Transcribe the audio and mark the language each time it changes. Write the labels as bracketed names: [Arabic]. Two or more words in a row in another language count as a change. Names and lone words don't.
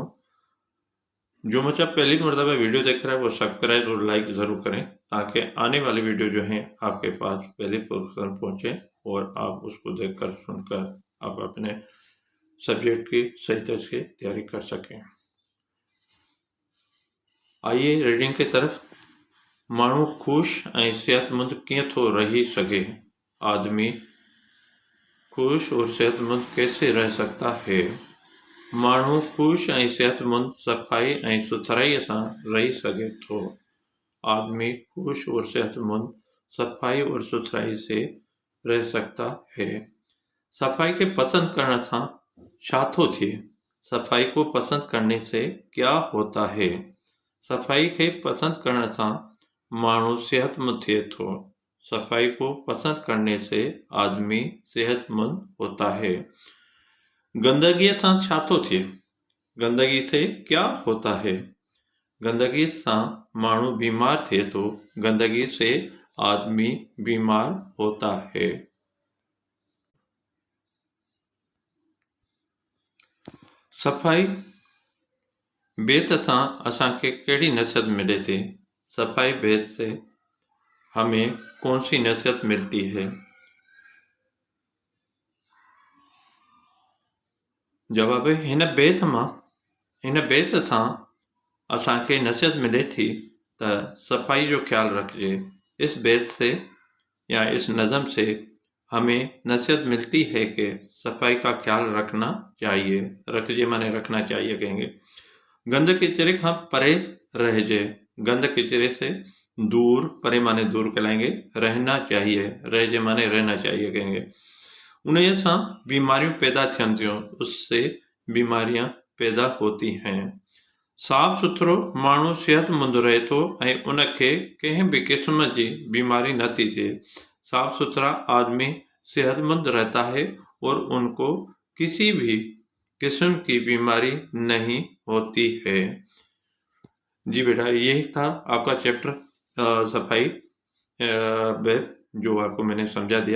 [Hindi] जो बच्चा पहली मरतबा वीडियो देख रहा है वो सब्सक्राइब और लाइक ज़रूर करें, ताकि आने वाली वीडियो जो है आपके पास पहले पोर्शन पहुँचे और आप उसको देखकर सुनकर आप अपने सब्जेक्ट की सही तरह से तैयारी कर सकें। आइए रीडिंग की तरफ। [Sindhi] माण्हू ख़ुशि ऐं सेहतमंद कीअं थो रही सघे? [Hindi] आदमी खुश और सेहतमंद कैसे रह सकता है? [Sindhi] माण्हू ख़ुशि ऐं सेहतमंद सफ़ाई ऐं सुथराईअ सां रही सघे थो। [Hindi] आदमी खुश और सेहतमंद सफ़ाई और सुथराई से रह सकता है। [Sindhi] सफ़ाई के पसंद करण सां छा थो थिए? [Hindi] सफ़ाई को पसंद करने से क्या होता है? [Sindhi] सफ़ाई के पसंद करण सां माण्हू सेहतमंद थिए थो। [Hindi] सफ़ाई को पसंद करने से आदमी सेहतमंद होता है। [Sindhi] गंदगी सां छा थो थिए? [Hindi] गंदगी से क्या होता है? [Sindhi] गंदगी सां माण्हू बीमार थिए थो। [Hindi] गंदगी से आदमी बीमार होता है। [Sindhi] सफ़ाई बेत सां असांखे कहिड़ी नसीहत मिले थी? [Hindi] सफ़ाई बेत से हमें कौन सी नसीहत मिलती है? जवाब है [Sindhi] हिन बेत सां असांखे नसीहत मिले थी त सफ़ाई जो ख्याल रखिजे। [Hindi] इस बेत से या इस नज़म से हमें नसीहत मिलती है कि सफ़ाई का ख्याल रखना चाहिए। रखिजे माने रखना चाहिए कहेंगे। [Sindhi] गंद किचरे खां परे रहजे। [Hindi] गंद किचरे से दूर, परे माने दूर कहलाएंगे। रहना चाहिए, रहजे माने रहना चाहिए कहेंगे। [Sindhi] उन्हें सां बीमारियों पैदा थियन थियूं, [Hindi] उससे बीमारियां पैदा होती हैं। [Sindhi] साफ़ सुथरो माण्हू सेहतमंद रहे थो ऐं उनखे कंहिं भी किस्म जी बीमारी न थी थिए। [Hindi] साफ सुथरा आदमी सेहतमंद रहता है और उनको किसी भी किस्म की बीमारी नहीं होती है। जी बेटा, यही था आपका चैप्टर सफाई बेत, जो आपको मैंने समझा दिया।